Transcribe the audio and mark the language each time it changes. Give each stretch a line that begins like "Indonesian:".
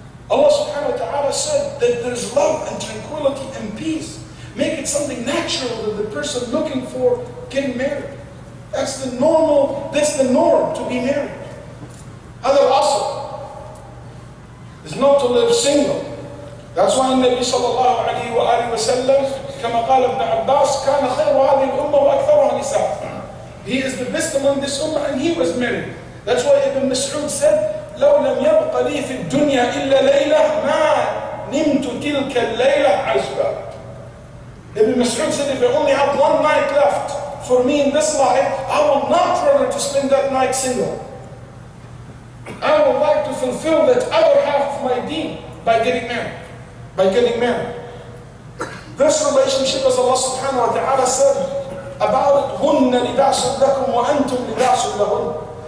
English: Allah subhanahu wa ta'ala said that there's love and tranquility and peace. Make it something natural that the person looking for getting married. That's the norm to be married.
Arabic: هذا الأصل
English: is not to live single. That's why
Arabic: النبي صلى الله عليه وآله وسلم كما قال ابن عباس كان خير هذه الأمة وأكثرها نساء.
English: He is the best among this ummah and he was married. That's why Ibn Mas'ud said
Arabic: لو لم يبق لي في الدنيا إلا ليلة ما نمت تلك الليلة عزبا.
English: Ibn Mas'ud said if I only have one night left for me in this life, I will not rather to spend that night single. I would like to fulfill that other half of my deen by getting married. This relationship, as Allah subhanahu wa ta'ala said about it,
Arabic: هُنَّ لِبَاسٌ لَكُمْ وَأَنْتُمْ لِبَاسٌ لَهُنَّ.